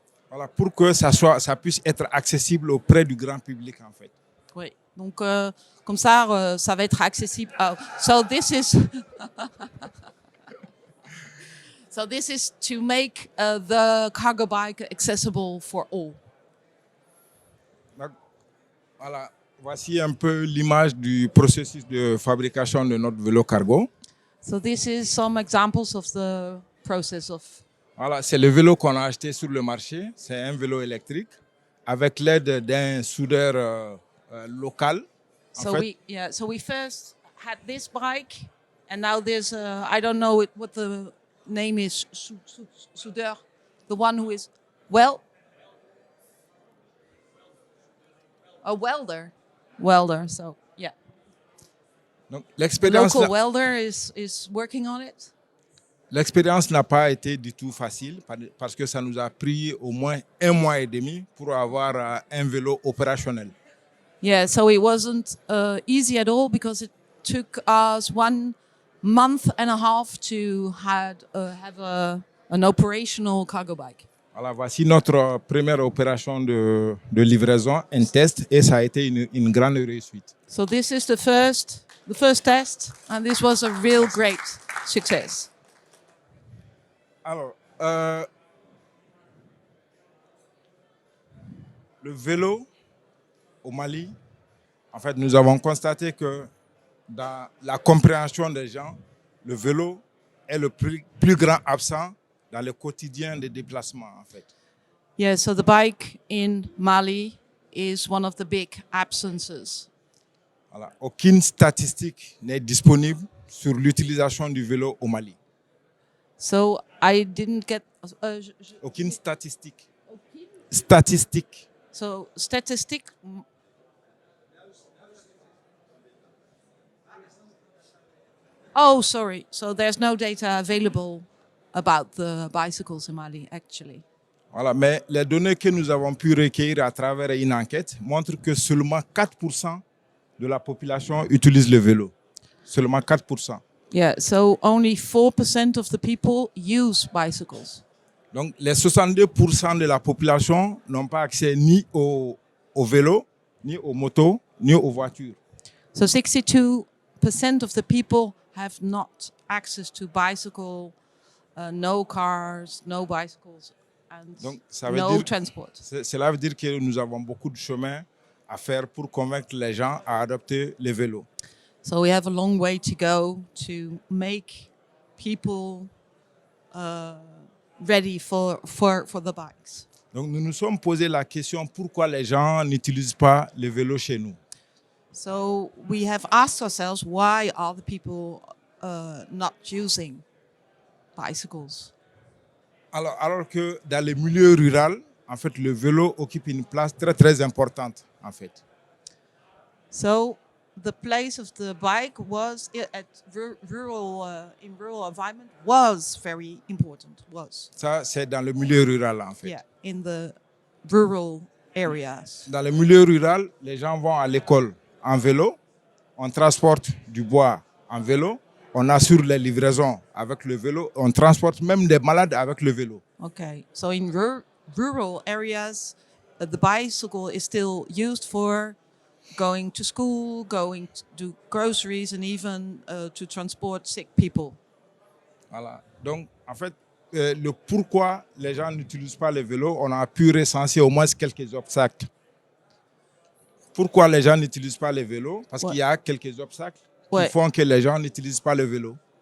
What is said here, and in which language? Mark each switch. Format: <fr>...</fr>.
<fr>Voilà, pour que ça puisse être accessible auprès du grand public, en fait. Oui. Donc, comme ça, ça va être accessible.</fr> <en>Oh, so this is so this is to make the cargo bike accessible for all.</en> <fr>Donc, voilà, voici un peu l'image du processus de fabrication de notre vélo cargo.</fr> <en>So this is some examples of the process of.</en> <fr>Voilà, c'est le vélo qu'on a acheté sur le marché. C'est un vélo électrique avec l'aide d'un soudeur local.</fr> <en>So we first had this bike, and now there's I don't know what the name is, soudeur, the one who is a welder. So yeah,</en> <fr>Donc,</fr> <en>the local welder is working on it.</en> <fr>L'expérience n'a pas été du tout facile parce que ça nous a pris au moins 1 mois et demi pour avoir un vélo opérationnel.</fr> <en>Yeah, so it wasn't easy at all because it took us 1 month and a half to have an operational cargo bike.</en> <fr>Voilà, voici notre première opération de livraison, un test, et ça a été une grande réussite.</fr> <en>So this is the first test, and this was a real great success.</en> <fr>Alors, le vélo au Mali, en fait, nous avons constaté que dans la compréhension des gens, le vélo est le plus grand absent dans le quotidien des déplacements, en fait.</fr> <en>Yeah, so the bike in Mali is one of the big absences.</en> <fr>Voilà. Aucune statistique n'est disponible sur l'utilisation du vélo au Mali.</fr> <en>So I didn't get</en> <fr>Aucune statistique. Statistique.</fr> <en>So statistic. Oh, sorry. So there's no data available about the bicycles in Mali, actually.</en> <fr>Voilà, mais les données que nous avons pu recueillir à travers une enquête montrent que seulement 4% de la population utilise le vélo. Seulement 4%.</fr> <en>Yeah, so only 4% of the people use bicycles.</en> <fr>Donc, les 62% de la population n'ont pas accès ni au vélo, ni aux motos, ni aux voitures.</fr> <en>So 62% of the people have not access to bicycle, no cars, no bicycles, and</en> <fr>donc, ça veut</fr> <en>no</en> <fr>dire,</fr> <en>transport.</en> <fr>Cela veut dire que nous avons beaucoup de chemin à faire pour convaincre les gens à adopter les vélos.</fr> <en>So we have a long way to go to make people ready for the bikes.</en> <fr>Donc, nous nous sommes posé la question pourquoi les gens n'utilisent pas les vélos chez nous.</fr> <en>So we have asked ourselves, why are the people not using bicycles?</en> <fr>Alors que dans les milieux ruraux, en fait, le vélo occupe une place très, très importante, en fait.</fr> <en>So the place of the bike was at rural environment was very important.</en> <fr>Ça, c'est dans le milieu rural, en fait.</fr> <en>Yeah, in the rural areas.</en> <fr>Dans le milieu rural, les gens vont à l'école en vélo, on transporte du bois en vélo, on assure les livraisons avec le vélo, on transporte même des malades avec le vélo.</fr> <en>Okay, so in rural areas, the bicycle is still used for going to school, going to do groceries, and even to transport sick people.</en> <fr>Voilà. Donc, en fait, le pourquoi les gens n'utilisent pas le vélo, on a pu recenser au moins quelques obstacles. Pourquoi les gens n'utilisent pas le vélo? Parce qu'il y a quelques obstacles qui font que les gens n'utilisent pas le vélo.</fr>